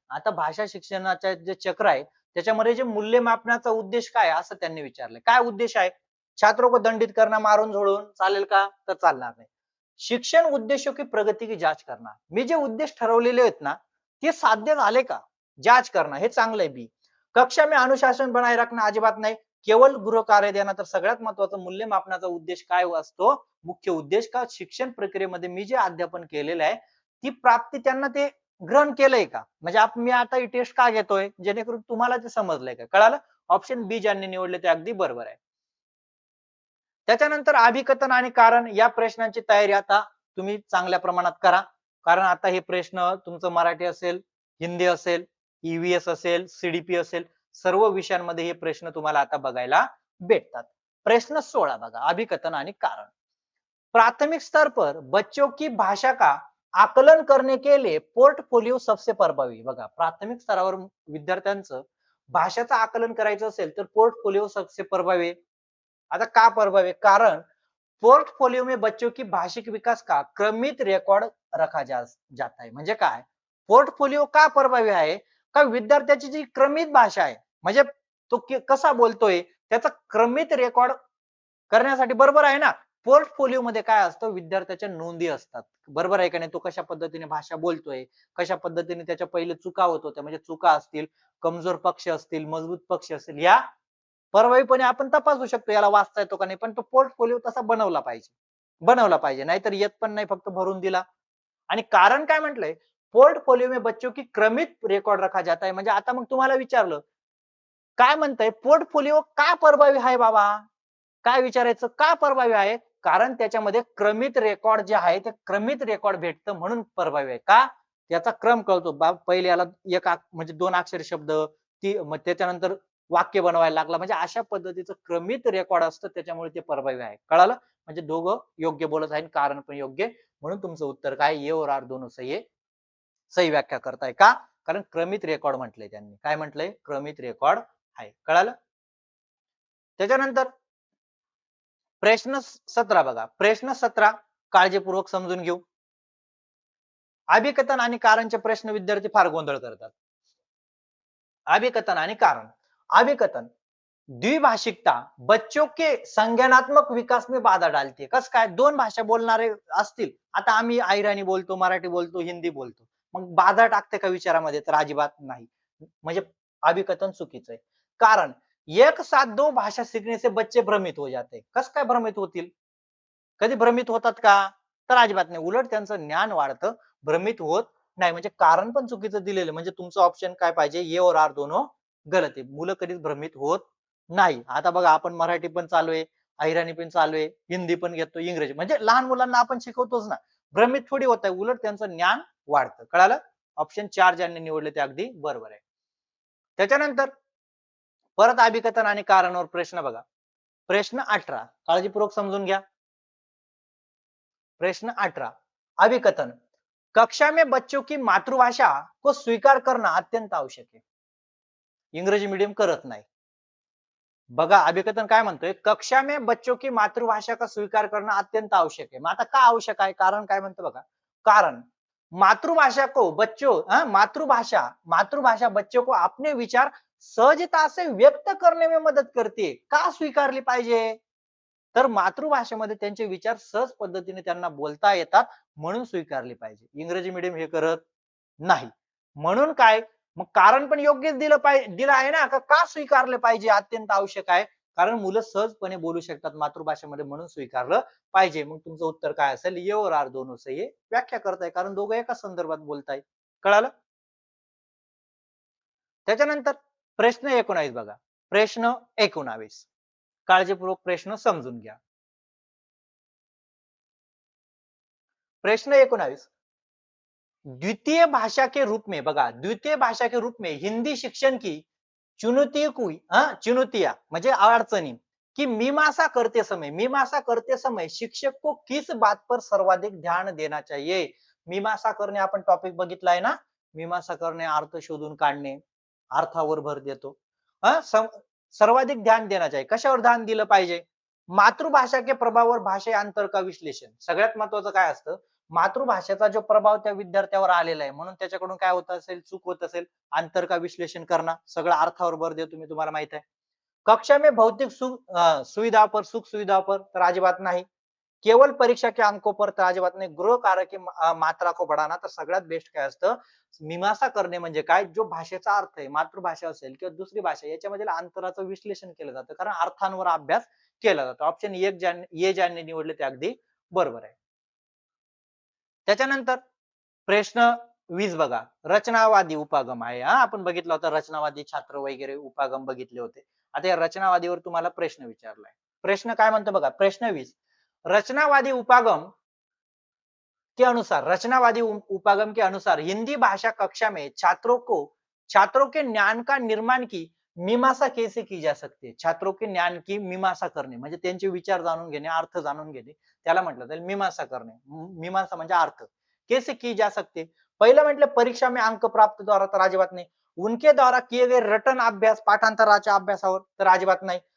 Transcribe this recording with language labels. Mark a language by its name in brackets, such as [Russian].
[Marathi] आता भाषा शिक्षणाचे जे चक्र आहे त्याच्यामध्ये जे मूल्यमापनाचा उद्देश काय आहे असं त्यांनी विचारलंय. काय उद्देश आहे? [Hindi] छात्रों को दंडित करना, [Marathi] मारून झोडून चालेल का? तर चालणार नाही. [Hindi] शिक्षण उद्देशों की प्रगती की जांच करना, [Marathi] मी जे उद्देश ठरवलेले आहेत ना ते साध्य झाले का? जांच करणं हे चांगलं आहे बी. [Hindi] कक्षा में अनुशासन बनाए रखना [Marathi] अजिबात नाही. केवळ गृहकार्य देणं. तर सगळ्यात महत्वाचं मूल्यमापनाचा उद्देश काय असतो? मुख्य उद्देश का शिक्षण प्रक्रियेमध्ये मी जे अध्यापन केलेलं आहे ती प्राप्ती त्यांना ते ग्रहण केलंय का? म्हणजे मी आता ही टेस्ट का घेतोय? जेणेकरून तुम्हाला ते समजलंय का? कळालं? ऑप्शन बी ज्यांनी निवडले ते अगदी बरोबर आहे. त्याच्यानंतर अभिकथन आणि कारण या प्रश्नांची तयारी आता तुम्ही चांगल्या प्रमाणात करा. कारण आता हे प्रश्न तुमचं मराठी असेल, हिंदी असेल, ईव्हीएस असेल, सीडीपी असेल, सर्व विषयांमध्ये हे प्रश्न तुम्हाला आता बघायला भेटतात. प्रश्न 16 बघा, अभिकथन आणि कारण. [Hindi] प्राथमिक स्तर पर बच्चों की भाषा का आकलन करने के लिए पोर्टफोलियो सबसे प्रभावी. [Marathi] बघा, प्राथमिक स्तरावर विद्यार्थ्यांचं भाषेचं आकलन करायचं असेल तर पोर्टफोलियो [Hindi] सबसे प्रभावी. [Marathi] आता का प्रभावी? [Hindi] कारण पोर्टफोलियो में बच्चों की भाषिक विकास का क्रमित रेकॉर्ड रखा जाता है. [Marathi] म्हणजे काय? पोर्टफोलियो का प्रभावी आहे? का विद्यार्थ्याची जी क्रमित भाषा आहे, म्हणजे तो कसा बोलतोय त्याचा क्रमित रेकॉर्ड करण्यासाठी, बरोबर आहे ना. पोर्टफोलिओ मध्ये काय असतं? विद्यार्थ्याच्या नोंदी असतात, बरोबर आहे का नाही? तो कशा पद्धतीने भाषा बोलतोय, कशा पद्धतीने त्याच्या पहिले चुका होत होत्या, म्हणजे चुका असतील, कमजोर पक्ष असतील, मजबूत पक्ष असतील, या प्रभावीपणे आपण तपासू शकतो याला वाचता येतो का नाही. पण तो पोर्टफोलिओ तसा बनवला पाहिजे नाहीतर येत पण नाही, फक्त भरून दिला. आणि कारण काय म्हटलंय? [Hindi] पोर्टफोलिओ में बच्चों की क्रमित रेकॉर्ड रखा जाता है. [Marathi] म्हणजे आता मग तुम्हाला विचारलं, काय म्हणताय पोर्टफोलिओ का प्रभावी आहे बाबा? काय विचारायचं? का प्रभावी आहे? कारण त्याच्यामध्ये क्रमित रेकॉर्ड जे आहे ते क्रमित रेकॉर्ड भेटतं म्हणून प्रभावी आहे. का? त्याचा क्रम कळतो. पहिले याला एक म्हणजे 2 अक्षरी शब्द, ती मग त्याच्यानंतर वाक्य बनवायला लागला, म्हणजे अशा पद्धतीचं क्रमित रेकॉर्ड असतं, त्याच्यामुळे ते प्रभावी आहे. कळालं? म्हणजे दोघं योग्य बोलत आहे, कारण पण योग्य, म्हणून तुमचं उत्तर काय? [Hindi] ये और आर दोनों सही [Marathi] आहे. सही व्याख्या करताय का? कारण क्रमित रेकॉर्ड म्हटलंय त्यांनी. काय म्हटलंय? क्रमित रेकॉर्ड आहे. कळालं? त्याच्यानंतर प्रश्न 17 बघा. प्रश्न 17 काळजीपूर्वक समजून घेऊ. अभिकथन आणि कारणचे प्रश्न विद्यार्थी फार गोंधळ करतात. अभिकथन आणि कारण. [Hindi] अभिकथन, द्विभाषिकता बच्चों के संज्ञानात्मक विकास में बाधा डालते. [Marathi] कस काय? दोन भाषा बोलणारे असतील, आता आम्ही अहिराणी बोलतो, मराठी बोलतो, हिंदी बोलतो, मग बाधा टाकते का विचारामध्ये? तर अजिबात नाही. म्हणजे अभिकथन चुकीचं आहे. [Hindi] कारण एक साथ दो भाषा सीखने से बच्चे भ्रमित हो जाते. [Marathi] कस काय भ्रमित होतील? कधी भ्रमित होतात का? तर अजिबात नाही. उलट त्यांचं ज्ञान वाढतं, भ्रमित होत नाही. म्हणजे कारण पण चुकीचं दिलेलं, म्हणजे तुमचं ऑप्शन काय पाहिजे? [Hindi] ए और आर दोनों गलत [Marathi] आहे. मुलं कधीच भ्रमित होत नाही. आता बघा आपण मराठी पण चालू आहे, अहिराणी पण चालू आहे, हिंदी पण घेतो, इंग्रजी म्हणजे लहान मुलांना आपण शिकवतोच ना. भ्रमित थोडी होत आहे, उलट त्यांचं ज्ञान वाढतं. कळालं? ऑप्शन 4 ज्यांनी निवडले ते अगदी बरोबर आहे. त्याच्यानंतर परत अभिकथन आणि कारणवर प्रश्न बघा. प्रश्न 18 काळजीपूर्वक समजून घ्या. [Hindi] प्रश्न 18 अभिकथन कक्षा में बच्चों की मातृभाषा को स्वीकार करना अत्यंत आवश्यक है. [Marathi] इंग्रजी मीडियम करत नाही. बघा अभिकथन काय म्हणतोय [Hindi] कक्षा में बच्चों की मातृभाषा का स्वीकार करना अत्यंत आवश्यक है. [Marathi] मग आता का आवश्यक आहे कारण काय म्हणतो बघा. [Hindi] कारण मातृभाषा को बच्चों मातृभाषा मातृभाषा बच्चों को अपने विचार सहजता से व्यक्त करने में मदत करते. [Marathi] का स्वीकारली पाहिजे तर मातृभाषेमध्ये त्यांचे विचार सहज पद्धतीने त्यांना बोलता येतात म्हणून स्वीकारली पाहिजे. इंग्रजी मीडियम हे करत नाही. म्हणून काय मग कारण पण योग्यच दिलं आहे ना का स्वीकारले पाहिजे अत्यंत आवश्यक आहे. कारण मुलं सहजपणे बोलू शकतात मातृभाषेमध्ये म्हणून स्वीकारलं पाहिजे. मग तुमचं उत्तर काय असेल [Hindi] ये और आर दोनों से ये [Marathi] व्याख्या करताय कारण दोघं एका संदर्भात बोलताय. कळालं? त्याच्यानंतर प्रश्न 19 बघा. प्रश्न 19 काळजीपूर्वक प्रश्न समजून घ्या. [Hindi] प्रश्न 19 द्वितीय भाषा के रूप में बघा द्वितीय भाषा के रूप में हिंदी शिक्षण की चुनौतियां [Marathi] म्हणजे अडचणी [Hindi] की मीमांसा करते समय शिक्षक को किस बात पर सर्वाधिक ध्यान देना चाहिए. [Marathi] मीमांसा करणे आपण टॉपिक बघितलाय ना. मीमांसा करणे अर्थ शोधून काढणे अर्थावर भर देतो. सर्वाधिक ध्यान देना चाहिए कशावर ध्यान दिलं पाहिजे मातृभाषा के प्रभावावर [Hindi] भाषा अंतर का विश्लेषण [Marathi] सगळ्यात महत्वाचं काय असतं मातृभाषेचा जो प्रभाव त्या विद्यार्थ्यावर आलेला आहे म्हणून त्याच्याकडून काय होत असेल चूक होत असेल अंतर का विश्लेषण करणं सगळं अर्थावर भर देतो मी तुम्हाला माहित आहे. [Hindi] कक्षा में भौतिक सुविधा पर सुख सुविधा पर [Marathi] तर अजिबात नाही. [Hindi] केवळ परीक्षा के अंकों पर [Marathi] तर अजिबात नाही. [Hindi] गृह कार्य की मात्रा को बढ़ाना [Marathi] तर सगळ्यात बेस्ट काय असतं मीमांसा करणे म्हणजे काय जो भाषेचा अर्थ आहे मातृभाषा असेल किंवा दुसरी भाषा याच्यामधील अंतराचं विश्लेषण केलं जातं कारण अर्थांवर अभ्यास केला जातो. ऑप्शन एक ज्यांनी निवडले ते अगदी बरोबर आहे. त्याच्यानंतर प्रश्न 20 बघा रचनावादी उपागम आहे. आपण बघितलं होतं रचनावादी छात्र वगैरे उपागम बघितले होते. आता या रचनावादीवर तुम्हाला प्रश्न विचारलाय. प्रश्न काय म्हणतो बघा [Hindi] प्रश्न 20 रचनावादी उपागम के अनुसार रचनावादी उपागम के अनुसार हिंदी भाषा कक्षा में छात्रों के ज्ञान का निर्माण की मीमांसा कैसे की जा सकती है. छात्रों के ज्ञान की [Marathi] मीमांसा करणे म्हणजे त्यांचे विचार जाणून घेणे अर्थ जाणून घेणे त्याला म्हटलं जाईल मीमांसा करणे. मीमांसा म्हणजे अर्थ [Hindi] कैसे की जा सकते. [Marathi] पहिलं म्हटलं [Hindi] परीक्षा में अंक प्राप्त द्वारा [Marathi] तर अजिबात नाही. [Hindi] उनके द्वारा किए गए रटन अभ्यास [Marathi] पाठांतराच्या अभ्यासावर तर अजिबात नाही.